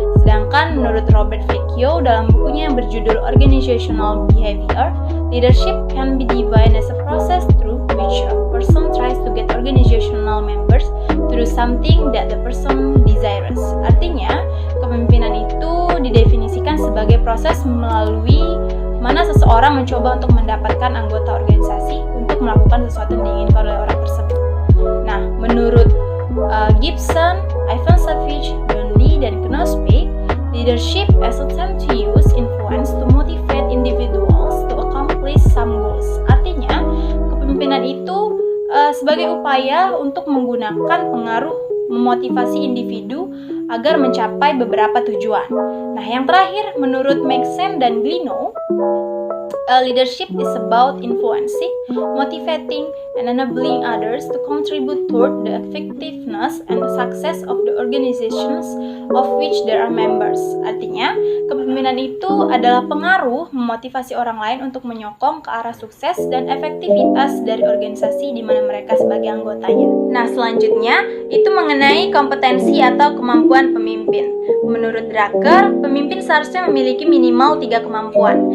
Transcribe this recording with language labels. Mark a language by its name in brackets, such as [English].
[Indonesian] Sedangkan menurut Robert Vecchio dalam bukunya yang berjudul [English] Organizational Behavior, leadership can be defined as a process through which a person tries to get organizational members to do something that the person desires. [Indonesian] Artinya, kepemimpinan itu didefinisikan sebagai proses melalui mana seseorang mencoba untuk mendapatkan anggota organisasi untuk melakukan sesuatu yang diinginkan oleh orang tersebut. Nah, menurut [English] Gibson, Ivan Savage, Don Lee, dan Knospe, leadership as a term to use influence to motivate individuals to accomplish some goals. [Indonesian] Artinya, kepemimpinan itu sebagai upaya untuk menggunakan pengaruh memotivasi individu agar mencapai beberapa tujuan. Nah, yang terakhir, menurut [English] Maxen dan Glino, leadership is about influencing, motivating, and enabling others to contribute toward the effectiveness and the success of the organizations of which there are members. [Indonesian] Artinya, kepemimpinan itu adalah pengaruh memotivasi orang lain untuk menyokong ke arah sukses dan efektivitas dari organisasi di mana mereka sebagai anggotanya. Nah, selanjutnya itu mengenai kompetensi atau kemampuan pemimpin. Menurut Drucker, pemimpin seharusnya memiliki minimal 3 kemampuan.